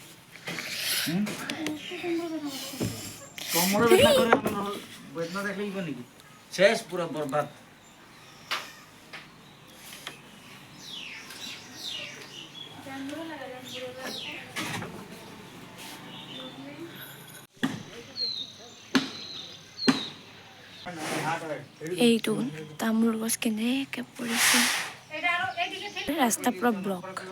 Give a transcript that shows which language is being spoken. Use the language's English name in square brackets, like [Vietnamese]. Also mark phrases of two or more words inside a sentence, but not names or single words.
[Bangla] কোমরে বেদনা করে বেদনা দেখলেই নাকি শেষ, পুরো বরবাদ। [Assamese] এইটো তামোল গছ কেনেকে পৰিছে, ৰাস্তা পুৰা ব্লক।